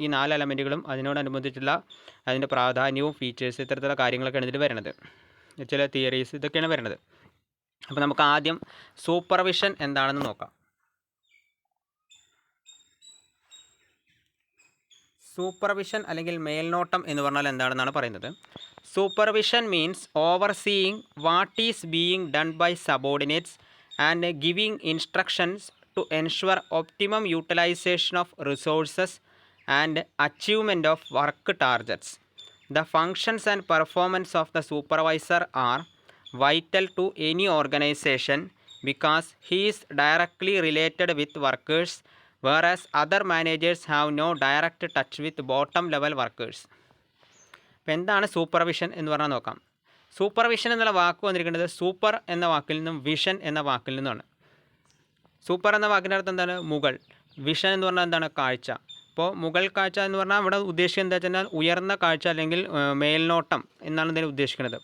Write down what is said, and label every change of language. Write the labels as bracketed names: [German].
[Malayalam] ഈ 4 എലമെൻറ്റുകളും അതിനോടനുബന്ധിച്ചുള്ള അതിൻ്റെ പ്രാധാന്യവും ഫീച്ചേഴ്സ് ഇത്തരത്തിലുള്ള കാര്യങ്ങളൊക്കെയാണ് ഇതിൽ വരുന്നത്. ചില തിയറീസ് ഇതൊക്കെയാണ് വരുന്നത്. അപ്പോൾ നമുക്ക് ആദ്യം സൂപ്പർവിഷൻ എന്താണെന്ന് നോക്കാം. സൂപ്പർവിഷൻ അല്ലെങ്കിൽ മേൽനോട്ടം എന്ന് പറഞ്ഞാൽ എന്താണെന്നാണ് പറയുന്നത്. [English] Supervision means overseeing what is being done by subordinates and giving instructions to ensure optimum utilization of resources and achievement of work targets. The functions and performance of the supervisor are vital to any organization because he is directly related with workers, whereas other managers have no direct touch with bottom level workers. [Malayalam] അപ്പോൾ എന്താണ് supervision എന്ന് പറഞ്ഞാൽ നോക്കാം. Supervision എന്നുള്ള വാക്ക് വന്നിരിക്കുന്നത് super എന്ന വാക്കിൽ നിന്നും വിഷൻ എന്ന വാക്കിൽ നിന്നുമാണ്. സൂപ്പർ എന്ന വാക്കിൻ്റെ അർത്ഥം എന്താണ്? മുകൾ. വിഷൻ എന്ന് പറഞ്ഞാൽ എന്താണ്? കാഴ്ച. അപ്പോൾ മുകൾ കാഴ്ച എന്ന് പറഞ്ഞാൽ ഇവിടെ ഉദ്ദേശിക്കുന്നത് എന്താ വെച്ചാൽ ഉയർന്ന കാഴ്ച അല്ലെങ്കിൽ മേൽനോട്ടം എന്നാണ് ഇതിന് ഉദ്ദേശിക്കുന്നത്.